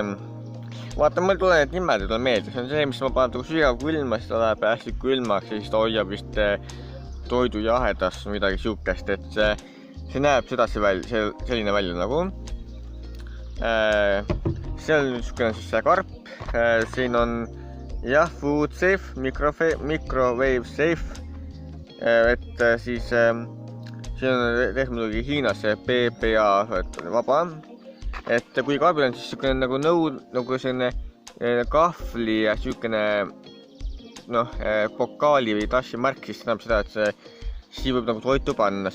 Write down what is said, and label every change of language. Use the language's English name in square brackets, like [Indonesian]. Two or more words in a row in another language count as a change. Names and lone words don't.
[Estonian] Vaata, mul tuleb need nimed ei tule meelde. See on see, mis ma panen sügav külma, siis ta läheb hästi külmaks ja siis ta hoiab vist toidu jahedast või midagi siukest, et see näeb sedasi selline välja nagu. See on niisugune siis see karp. Siin on jah, [English] food safe, microwave safe. [Estonian] Et siis siin on tehtud muidugi Hiinas see PPA vaba. Et kui kaabil on siis niisugune nagu selline kahvli ja niisugune pokaali või tassi märk, siis tähendab seda, et siin võib nagu toitu panna.